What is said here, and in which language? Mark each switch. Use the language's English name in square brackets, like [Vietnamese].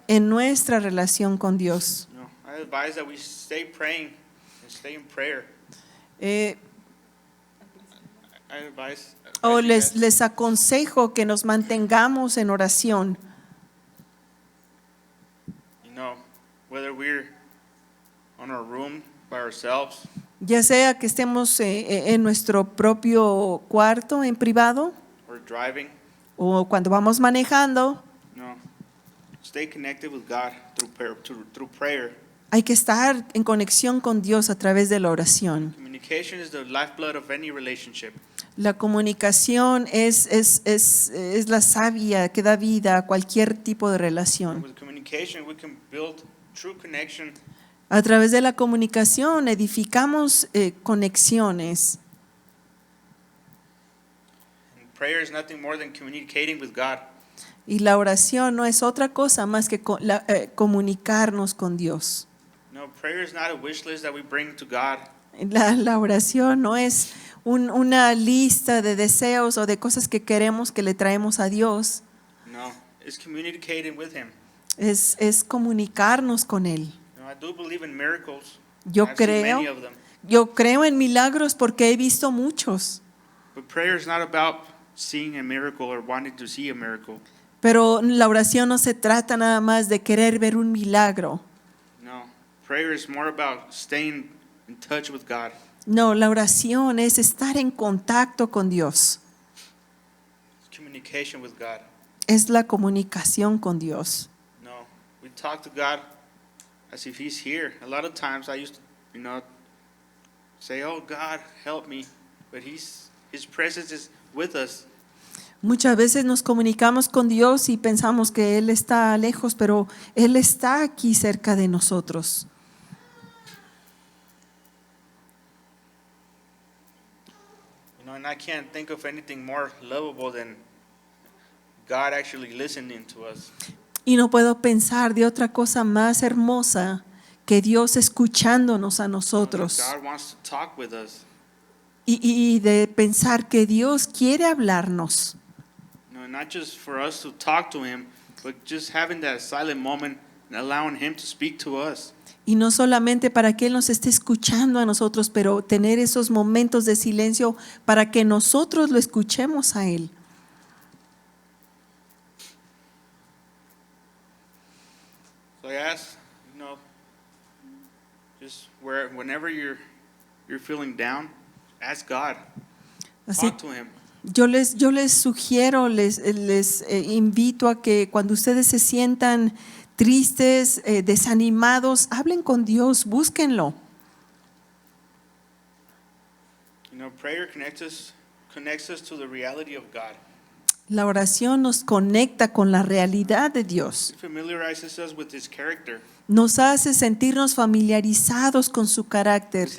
[Spanish] en nuestra relación con Dios. [English] I advise that we stay praying and stay in prayer. Eh, I advise [Spanish] o [English] you guys, [Spanish] les aconsejo que nos mantengamos en oración. [English] whether we're on our room by ourselves, [Spanish] Ya sea que estemos en nuestro propio cuarto en privado [English] or driving, [Spanish] o cuando vamos manejando, [English] stay connected with God through prayer. [Spanish] hay que estar en conexión con Dios a través de la oración. [English] Communication is the lifeblood of any relationship. [Spanish] La comunicación es la savia que da vida a cualquier tipo de relación. [English] With communication, we can build true connection. [Spanish] A través de la comunicación edificamos conexiones. [English] And prayer is nothing more than communicating with God. [Spanish] Y la oración no es otra cosa más que comunicarnos con Dios. [English] Prayer is not a wish list that we bring to God. [Spanish] La oración no es una lista de deseos o de cosas que queremos que le traemos a Dios. [English] No, it's communicating with Him. [Spanish] Es comunicarnos con Él. [English] I do believe in miracles. [Spanish] Yo [English] I've seen many [Spanish] creo, [English] of them. [Spanish] yo creo en milagros porque he visto muchos. [English] But prayer is not about seeing a miracle or wanting to see a miracle. [Spanish] Pero la oración no se trata nada más de querer ver un milagro. [English] No, prayer is more about staying in touch with God. [Spanish] No, la oración es estar en contacto con Dios. [English] It's communication with God. [Spanish] Es la comunicación con Dios. [English] No, we talk to God as if He's here. A lot of times I used to, say, "Oh God, help me," but His presence is with us. [Spanish] Muchas veces nos comunicamos con Dios y pensamos que Él está lejos, pero Él está aquí cerca de nosotros. [English] And I can't think of anything more lovable than God actually listening to us. [Spanish] Y no puedo pensar de otra cosa más hermosa que Dios escuchándonos a nosotros. [English] God wants to talk with us. [Spanish] Y de pensar que Dios quiere hablarnos. [English] Not just for us to talk to Him, but just having that silent moment and allowing Him to speak to us. [Spanish] Y no solamente para que Él nos esté escuchando a nosotros, pero tener esos momentos de silencio para que nosotros lo escuchemos a Él. [English] So I ask, just whenever you're feeling down, ask God. [Spanish] Así, [English] Talk to Him. [Spanish] yo les sugiero, les invito a que cuando ustedes se sientan tristes, desanimados, hablen con Dios, búsquenlo. [English] Prayer connects us to the reality of God. [Spanish] La oración nos conecta con la realidad de Dios. [English] It familiarizes us with His character, [Spanish] Nos hace sentirnos familiarizados con su carácter,